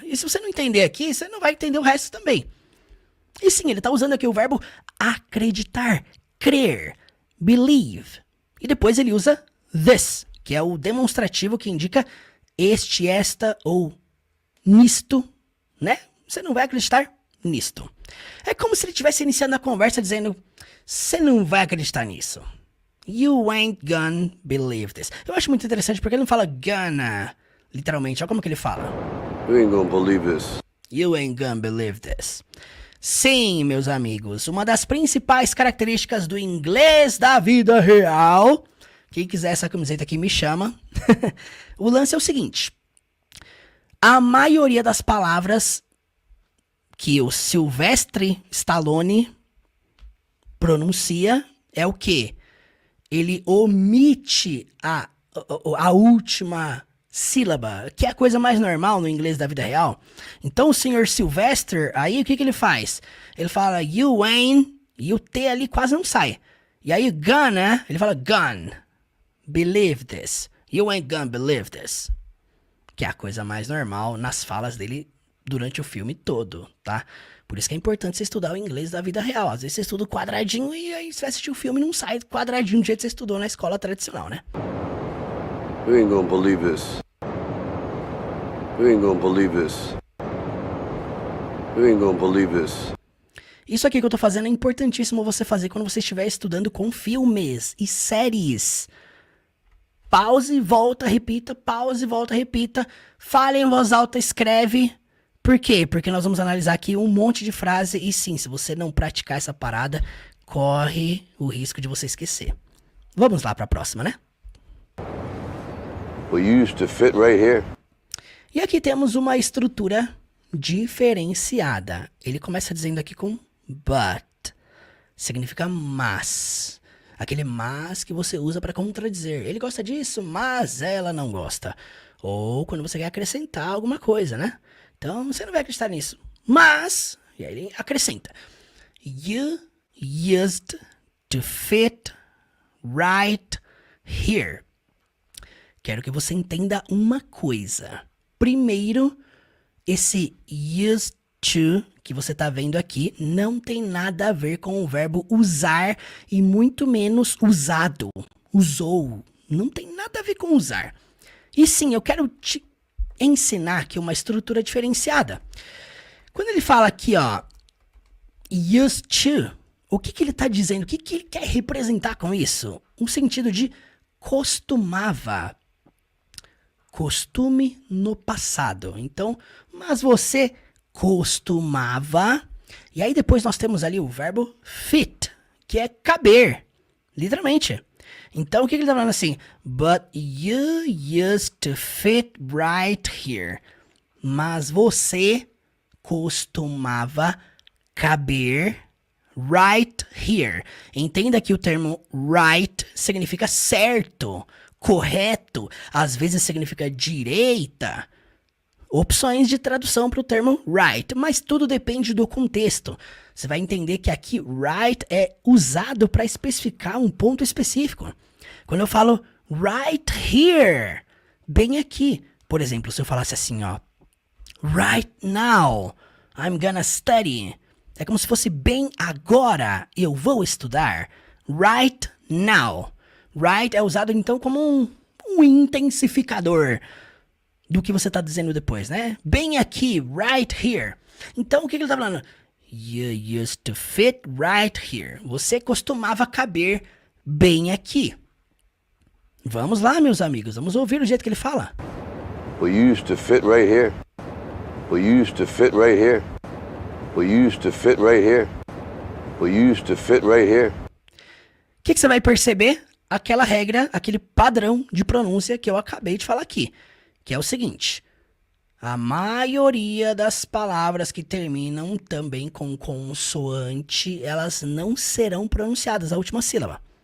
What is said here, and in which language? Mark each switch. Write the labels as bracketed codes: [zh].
[pt] E se você não entender aqui, você não vai entender o resto também. E sim, ele tá usando aqui o verbo acreditar, crer, believe. E depois ele usa this, que é o demonstrativo que indica este, esta ou nisto, né? Você não vai acreditar nisto. É como se ele estivesse iniciando a conversa dizendo, você não vai acreditar nisso. [en] You ain't gonna believe this. [pt] Eu acho muito interessante porque ele não fala gonna, literalmente. Olha como que ele fala. [en] You ain't gonna believe this. You ain't gonna believe this. [pt] Sim, meus amigos, uma das principais características do inglês da vida real. Quem quiser essa camiseta aqui me chama. O lance é o seguinte. A maioria das palavras que o Sylvester Stallone pronuncia é o quê? Ele omite a última sílaba, que é a coisa mais normal no inglês da vida real. Então o senhor Sylvester, aí o que ele faz? Ele fala [en] you ain't, [pt] e o T ali quase não sai. E aí gonna, ele fala gone. [en] Believe this. You ain't gonna believe this. [pt] Que é a coisa mais normal nas falas dele durante o filme todo, tá? Por isso que é importante você estudar o inglês da vida real. Às vezes você estuda o quadradinho e aí você vai assistir o filme e não sai quadradinho do jeito que você estudou na escola tradicional, né? [en] You ain't gonna believe this. You ain't gonna believe this. You ain't gonna believe this. [pt] Isso aqui que eu tô fazendo é importantíssimo você fazer quando você estiver estudando com filmes e séries. Pause, volta, repita, pause, volta, repita. Fale em voz alta, escreve. Por quê? Porque nós vamos analisar aqui um monte de frase e sim, se você não praticar essa parada, corre o risco de você esquecer. Vamos lá para a próxima, né? [en] Well, you used to fit right here. [pt] E aqui temos uma estrutura diferenciada. Ele começa dizendo aqui com but. Significa mas. Aquele mas que você usa para contradizer. Ele gosta disso, mas ela não gosta. Ou quando você quer acrescentar alguma coisa, né? Então, você não vai acreditar nisso. Mas, E aí ele acrescenta. [en] You used to fit right here. [pt] Quero que você entenda uma coisa. Primeiro, esse used to que você tá vendo aqui não tem nada a ver com o verbo usar e muito menos usado, usou. Não tem nada a ver com usar. E sim, eu quero te ensinar aqui uma estrutura diferenciada. Quando ele fala aqui, ó, used to, o que ele está dizendo? O que ele quer representar com isso? Um sentido de costumava. Costume no passado. Então, mas você costumava. E aí depois nós temos ali o verbo fit, que é caber. Literalmente. Então, o que ele está falando assim? [en] But you used to fit right here. [pt] Mas você costumava caber [en] right here. [pt] Entenda que o termo right significa certo, correto. Às vezes significa direita. Opções de tradução para o termo right, mas tudo depende do contexto. Você vai entender que aqui right é usado para especificar um ponto específico. Quando eu falo [en] right here, [pt] bem aqui. Por exemplo, se eu falasse assim, ó, [en] right now, I'm gonna study. [pt] É como se fosse bem agora, eu vou estudar. [en] Right now. [pt] Right é usado então como um intensificador do que você está dizendo depois, né? Bem aqui, [en] right here. [pt] Então, o que ele está falando? [en] You used to fit right here. [pt] Você costumava caber bem aqui. Vamos lá, meus amigos. Vamos ouvir o jeito que ele fala. [en] We used to fit right here. We used to fit right here. We used to fit right here. We used to fit right here. [pt] O que você vai perceber? Aquela regra, aquele padrão de pronúncia que eu acabei de falar aqui. Que é o seguinte. A maioria das palavras que terminam também com consoante, elas não serão pronunciadas, a última sílaba.